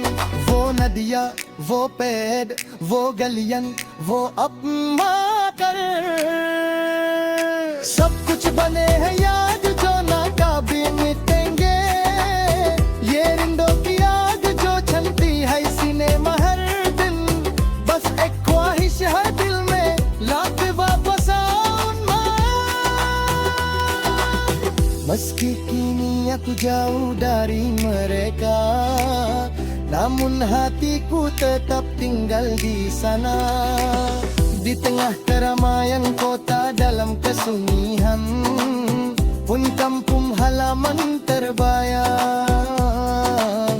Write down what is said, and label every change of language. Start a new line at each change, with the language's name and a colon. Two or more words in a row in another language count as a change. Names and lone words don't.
Hindi: वो नदियाँ वो पेड़ वो गलियां वो अपना कर सब कुछ बने हैं याद जो ना कभी मिटेंगे। ये रिंदों की आग जो छलती है सीने में हर दिन। बस एक ख्वाहिश है दिल में लाके वापस आऊं मैं।
Indonesian: Meski kini aku jauh dari mereka, namun hatiku tetap tinggal di sana. Di tengah keramaian kota dalam kesunyian pun kampung halaman terbayang.